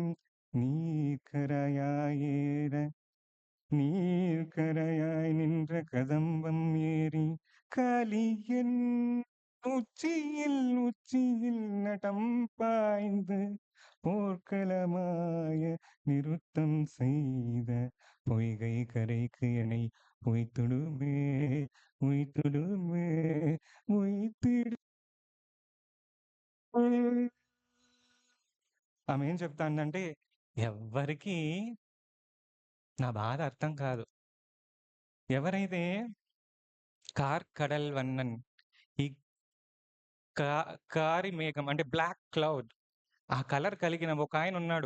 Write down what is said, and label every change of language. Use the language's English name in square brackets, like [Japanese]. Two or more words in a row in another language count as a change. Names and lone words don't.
[Tamil] நீக்கரையாயேற நீர்க்கரையாய் நின்ற கதம்பம் ஏறி காளியன் உச்சியில் நடம் பாய்ந்து போர்க்களமாய நிருத்தம் செய்த பொய்கை கரைக்கு என்னை உய்த்துடுமே உய்த்துடுமே [Telugu] ఉయ్తిడు ఆమె ఏం చెప్తాందంటే ఎవ్వరికీ నా బాధ అర్థం కాదు. ఎవరైతే [Tamil] கடல் வண்ணன் [Telugu] ఈ కా కారి మేఘం అంటే [English] black cloud [Telugu] ఆ కలర్ కలిగిన ఒకాయనున్నాడు.